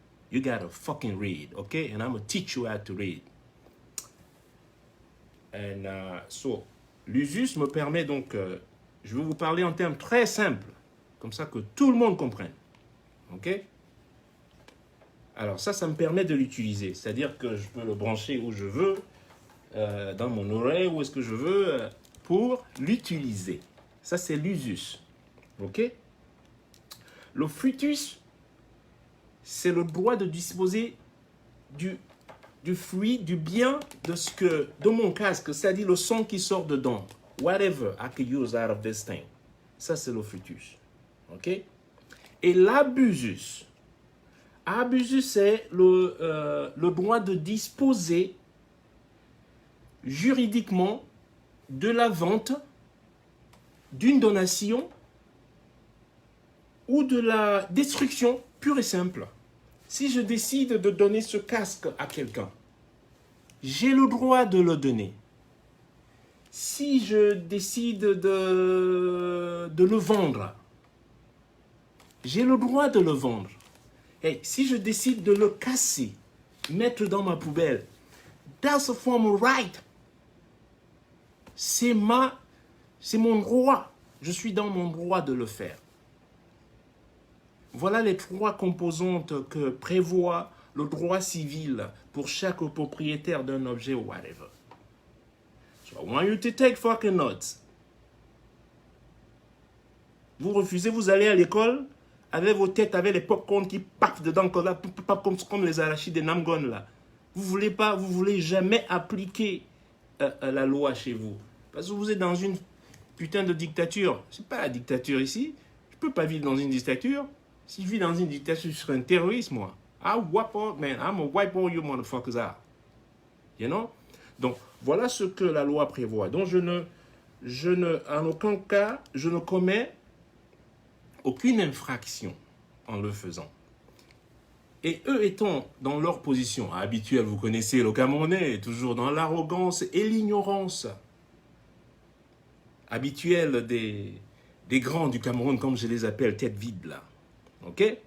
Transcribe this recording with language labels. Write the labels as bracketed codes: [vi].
[en] You gotta fucking read, okay? And I'm gonna teach you how to read. [fr] And so, l'usus me permet donc, je vais vous parler en termes très simples, comme ça que tout le monde comprenne. OK? Alors ça me permet de l'utiliser. C'est-à-dire que je peux le brancher où je veux, dans mon oreille, où est-ce que je veux, pour l'utiliser. Ça, c'est l'usus. OK? Le fructus, c'est le droit de disposer du fruit, du bien de mon casque, c'est-à-dire le son qui sort dedans. [en] Whatever I can use out of this thing. [fr] Ça, c'est le fructus. OK? Et l'abusus. Abusus, c'est le droit de disposer juridiquement de la vente, d'une donation ou de la destruction pure et simple. Si je décide de donner ce casque à quelqu'un, j'ai le droit de le donner. Si je décide de le vendre, j'ai le droit de le vendre. Et si je décide de le casser, mettre dans ma poubelle, [en] that's a form of right. [fr] C'est mon droit. Je suis dans mon droit de le faire. Voilà les 3 composantes que prévoit le droit civil pour chaque propriétaire d'un objet ou whatever. [en] So I want you to take fucking notes. [fr] Vous refusez, vous allez à l'école avec vos têtes, avec les popcorn qui partent dedans comme les arachides des Namgon là. Vous voulez jamais appliquer la loi chez vous. Parce que vous êtes dans une putain de dictature. C'est pas la dictature ici. Je peux pas vivre dans une dictature. Si je vis dans une dictature, je serais un terroriste, moi. [en] I'm gonna wipe all you motherfuckers out. You know? [fr] Donc, voilà ce que la loi prévoit. Donc, en aucun cas, je ne commets aucune infraction en le faisant. Et eux étant dans leur position habituelle, vous connaissez le Camerounais, toujours dans l'arrogance et l'ignorance habituelle des grands du Cameroun, comme je les appelle, tête vide là. OK?